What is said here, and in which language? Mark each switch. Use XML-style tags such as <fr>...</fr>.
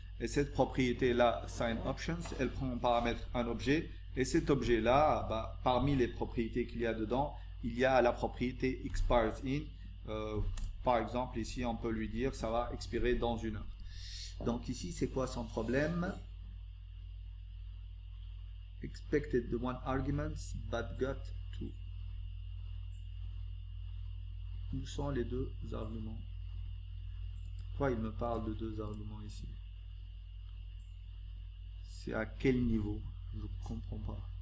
<fr>Et cette propriété-là, sign options, elle prend en paramètre un objet. Et cet objet-là, parmi les propriétés qu'il y a dedans, il y a la propriété expires in. Par exemple, ici, on peut lui dire ça va expirer dans 1 heure. Donc ici, c'est quoi son problème?</fr> <en>Expected the one arguments, but got two.</en> <fr>Où sont les deux arguments? Pourquoi il me parle de deux arguments ici? C'est à quel niveau? Je ne comprends pas.</fr>